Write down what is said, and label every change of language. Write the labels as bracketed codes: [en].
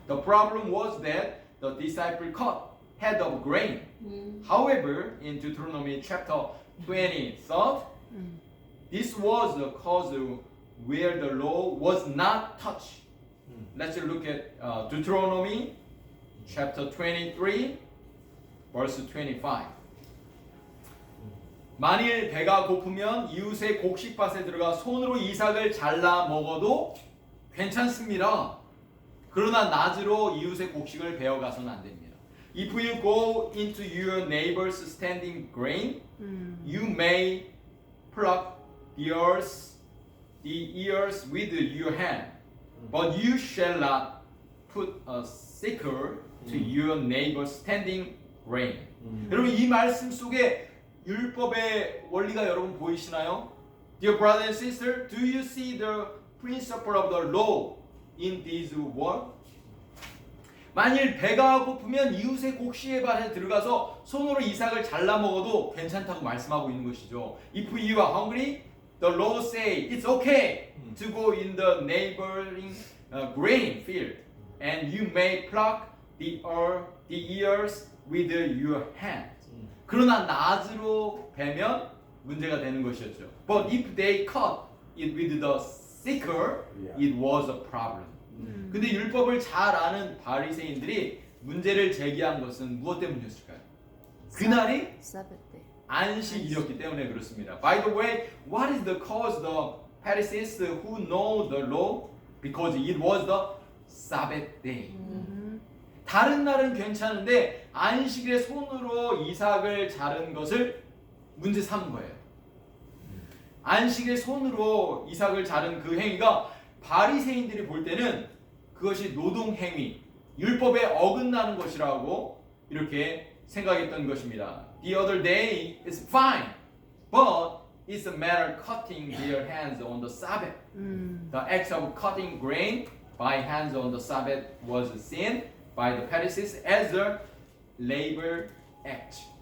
[en] The problem was that the disciple cut head of grain. However, in Deuteronomy chapter 23, this was the cause where the law was not touched. Let's look at Deuteronomy chapter 23, verse 25. [ko] 만일 배가 고프면 이웃의 곡식밭에 들어가 손으로 이삭을 잘라 먹어도 괜찮습니다. 그러나 낮으로 이웃의 곡식을 베어가서는 안 됩니다. [en] If you go into your neighbor's standing grain, you may pluck the ears with your hand, but you shall not put a sickle to your neighbor's standing grain. [ko] 여러분 이 말씀 속에 율법의 원리가 여러분 보이시나요? [en] Dear brother and sister, do you see the principle of the law in this word? [ko] 만일 배가 고프면 이웃의 곡식의 밭에 들어가서 손으로 이삭을 잘라 먹어도 괜찮다고 말씀하고 있는 것이죠. [en] If you are hungry, the law say it's okay to go in the neighboring grain field, and you may pluck the ears with your hand. [ko] 그러나 낮으로 베면 문제가 되는 것이었죠. [en] But if they cut it with the sickle, it was a problem. [ko] 근데 율법을 잘 아는 바리새인들이 문제를 제기한 것은 무엇 때문이었을까요? 그날이 [en] Sabbath day. [ko] 안식일이었기 때문에 그렇습니다. [en] By the way, what is the cause the Pharisees who know the law? Because it was the Sabbath day. [ko] 다른 날은 괜찮은데 안식일에 손으로 이삭을 자른 것을 문제 삼은 거예요. 안식일에 손으로 이삭을 자른 그 행위가 바리새인들이 볼 때는 그것이 노동 행위, 율법에 어긋나는 것이라고 이렇게 생각했던 것입니다. [en] The other day is fine, but it's a matter of cutting their hands on the Sabbath. The act of cutting grain by hands on the Sabbath was seen by the Pharisees as a labor act.